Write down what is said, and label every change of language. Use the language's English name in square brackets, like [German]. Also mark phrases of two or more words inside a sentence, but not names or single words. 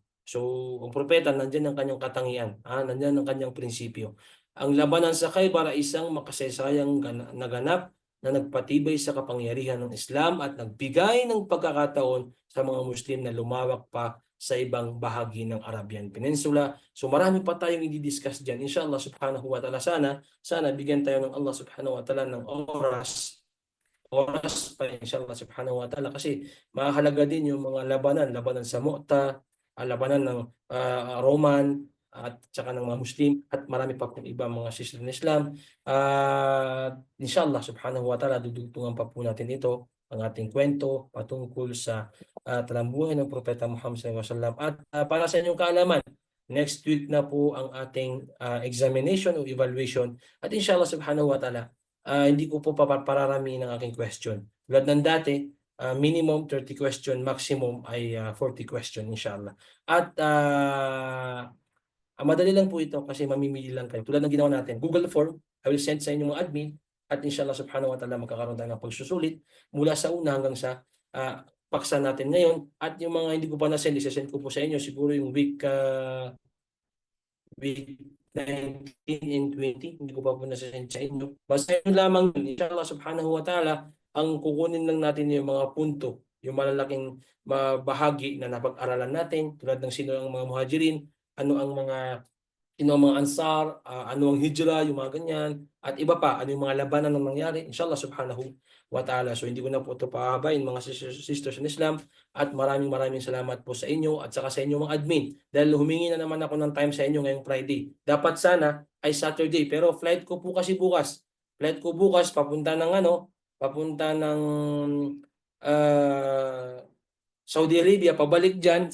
[Filipino] So, ang propeta, nandiyan ang kanyang katangian, nandiyan ang kanyang prinsipyo. Ang labanan sa Khaybar ay isang makasaysayang naganap na nagpatibay sa kapangyarihan ng Islam at nagbigay ng pagkakataon sa mga Muslim na lumawak pa sa ibang bahagi ng Arabian Peninsula. So marami pa tayong i-discuss dyan. [Arabic] Inshallah subhanahu wa ta'ala, [Filipino] sana bigyan tayo ng [Arabic] Allah subhanahu wa ta'ala [Filipino] ng oras pa [Arabic] inshallah subhanahu wa ta'ala, [Filipino] kasi mahalaga din yung mga labanan sa Mu'tah, labanan ng Roman at saka ng mga Muslim at marami pa pong iba mga sister ng Islam. [Arabic] Inshallah subhanahu wa ta'ala [Filipino] dudugtungan pa po natin ito, ang ating kwento patungkol sa talambuhay ng Propeta Muhammad [Arabic] sallallahu alaihi wasallam. [Filipino] At para sa inyong kaalaman, [English] next week [Filipino] na po ang ating examination o evaluation at [Arabic] inshallah subhanahu wa ta'ala [Filipino] hindi ko po papararami ng aking question. Tulad ng dati, [English] minimum 30 question, maximum [Filipino] ay 40 question inshallah. At madali lang po ito kasi mamimili lang kayo. Tulad ng ginawa natin, [English] Google Form, I will send [Filipino] sa inyo mga admin at [Arabic] inshallah subhanahu wa ta'ala [Filipino] magkakaroon tayo ng pagsusulit mula sa una hanggang sa paksa natin ngayon. At yung mga hindi ko pa na-send, isa-send ko po sa inyo siguro yung [English] week 19 and 20, [Filipino] hindi ko pa po nasasend sa inyo. Basta yun lamang yun, [Arabic] inshallah subhanahu wa ta'ala, [Filipino] ang kukunin lang natin yung mga punto, yung malalaking bahagi na napag-aralan natin, tulad ng sino ang mga muhajirin, sino ang mga ansar, ano ang hijra, yung mga ganyan, at iba pa, ano yung mga labanan ng nangyari, [Arabic] inshallah subhanahu wa ta'ala. [Filipino] So hindi ko na po ito pahabain mga [English] sisters in Islam, [Filipino] at maraming salamat po sa inyo at saka sa inyo mga admin, dahil humingi na naman ako ng time sa inyo ngayong Friday. Dapat sana ay Saturday, pero flight ko po kasi bukas. Flight ko bukas papunta ng Saudi Arabia, pabalik dyan.